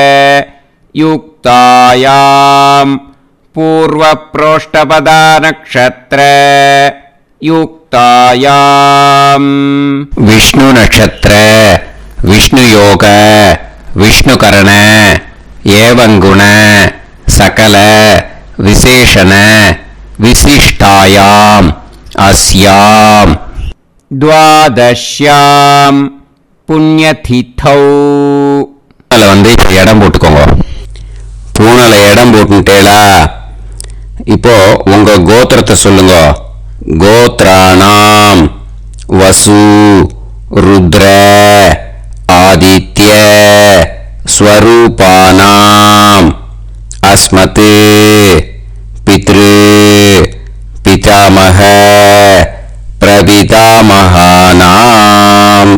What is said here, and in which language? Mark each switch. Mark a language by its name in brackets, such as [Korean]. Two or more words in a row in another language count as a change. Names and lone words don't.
[Sanskrit] युक्तायां पूर्वप्रोष्ठपदा नक्षत्र युक्तायां विष्णु नक्षत्र विष्णुयोग विष्णुकरण एवं गुण सकल विशेषण विशिष्टायां अस्यां द्वादश्यां पुण्यतिथौ. [Tamil] இப்போ இடம் போட்டுக்கோங்க. பூனல இடம் போட்டுட்டேளா. இப்போ உங்க கோத்திரத்தை சொல்லுங்க. [Sanskrit] गोत्राणां वसु रुद्र आदित्य स्वरूपाणां अस्मत् पितृ पितामह प्रपितामहानां.